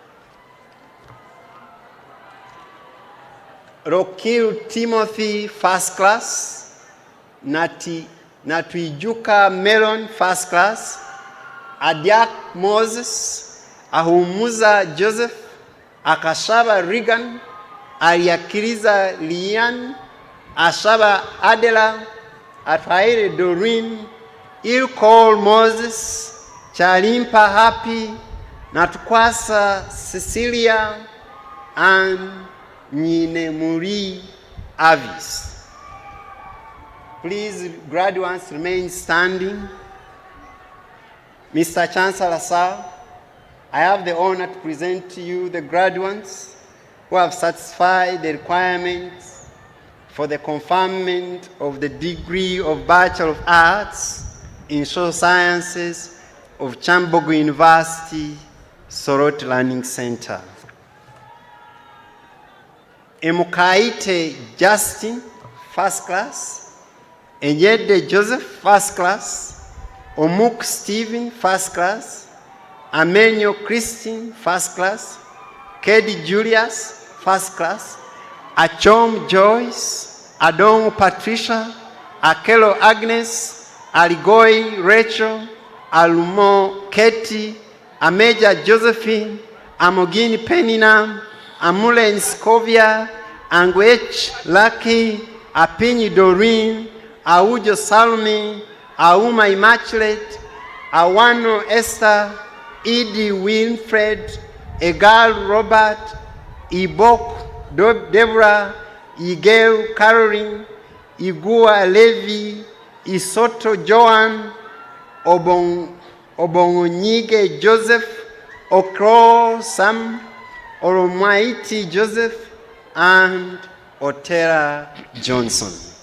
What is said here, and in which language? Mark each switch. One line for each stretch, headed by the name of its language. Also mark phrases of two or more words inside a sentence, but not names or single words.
English: Rokil Timothy, first class. Natuijuka Melon, first class. Adiak Moses, Ahumuza Joseph, Akashaba Regan, Ariakiriza Lian, Ashaba Adela, Atwaire Doreen, Ilkol Moses, Chalimpa Happy, Natukwasa Cecilia, and Nyine Muri Avis. Please, graduates, remain standing. Mr. Chancellor, sir, I have the honor to present to you the graduates who have satisfied the requirements for the conferment of the degree of Bachelor of Arts in Social Sciences of Kyambogo University, Soroti Learning Center. Emukaite Justin, first class. Enyede Joseph, first class. Omuk Stephen, first class. Amenyo Christine, first class. Kedi Julius, first class. Achom Joyce, Adong Patricia, Akelo Agnes, Aligoi Rachel, Alumo Katie, Ameja Josephine, Amogini Penina, Amule Nskovia, Angwech Lucky, Apini Doreen, Aujo Salmi, Auma Immaculate, Awano Esther, Edie Winfred, Egal Robert, Ibok Deborah, Igeu Caroline, Igua Levi, Isoto Joan, Obongonyige Joseph, Okro Sam, Oromaiti Joseph, and Otera Johnson.